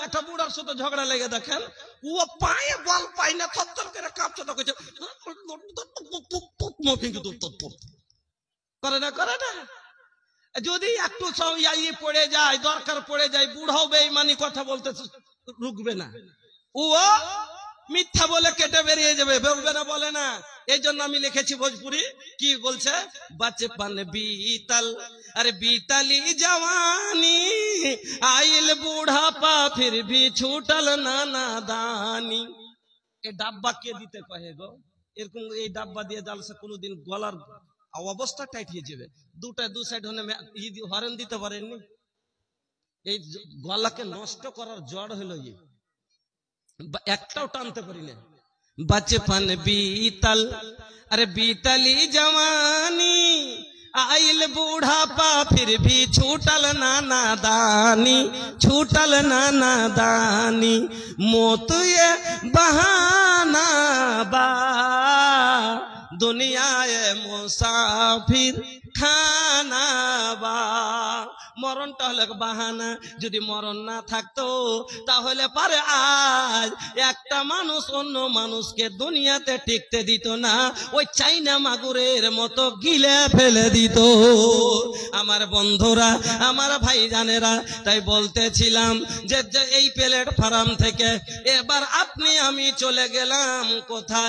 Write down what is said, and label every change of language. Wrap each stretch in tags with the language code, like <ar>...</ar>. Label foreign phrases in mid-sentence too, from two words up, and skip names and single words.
<bn>একটা বুড়ার সাথে ঝগড়া লেগে দেখেন, ও পায়ে বল পাই না, থরথর করে কাঁপছে, তো কইছে করে না? করে না? যদি একটু পড়ে যায়, দরকার পড়ে যায়, বুড়াও বেঈমানি কথা বলতে রুকবে না, ও মিথ্যা বলে কেটে বেরিয়ে যাবে, বলবে না? বলে না? এই জন্য আমি লিখেছি ভোজপুরি, কি বলছে?</bn> <bho>बचपन बीतल, अरे बीतली जवानी, आइल बूढ़ापा फिर भी छूटल नाना दानी।</bho> <bn>এই ডাব্বা কে দিতে কহে গো? এরকম এই ডাব্বা দিয়ে জালসা কোনোদিন গলার অবস্থা টাইট হয়ে যাবে। দু সাইড হরেন দিতে পারেননি, এই গলাকে নষ্ট করার জড় হলো একটাও টানতে পারি না।</bn> <bho>बचपन बीतल, अरे बीतली जवानी, आइल बूढ़ापा फिर भी छूटल नाना दानी, छूटल नाना दानी। मौत ये बहाना बा दुनिया मुसाफिर खाना बा।</bho> <bn>মরণটা হলো বাহানা। যদি মরণ না থাকতো তাহলে পারে আজ একটা মানুষ অন্য মানুষকে দুনিয়াতে টিকতে দিত না, ওই চাইনা মাগুরের মতো গিলে ফেলে দিত। আমার বন্ধুরা, আমার ভাইজানেরা, তাই বলতেছিলাম যে এই প্ল্যাটফর্ম থেকে এবার আপনি আমি চলে গেলাম কোথায়?</bn>